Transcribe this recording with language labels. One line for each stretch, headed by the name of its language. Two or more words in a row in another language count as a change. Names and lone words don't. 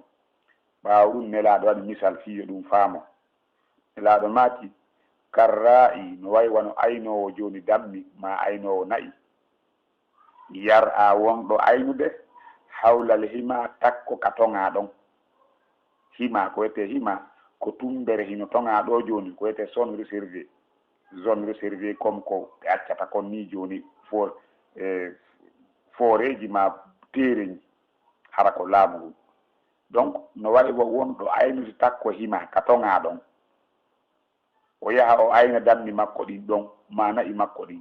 Fula: ɓaawo ɗum nelaɗo waɗi misal fiyo ɗum faamo nelaɗo maati karra'i no way wano aynowo joni dammi ma aynowo nayi yar a wonɗo aynude hawlal hima takko ka tonga ɗon hima ko wiyete hima ko tumbere hino tonga ɗo joni ko wiyete
French: zone réservé comme
Fula: ko ɓe accata kon ni joni foreji ma tereji hara ko laamu donc no waɗi wo wonɗo aynude takko hima ka tonga ɗon o yaha o ayna dammi makko ɗin ɗon ma na'i makko ɗin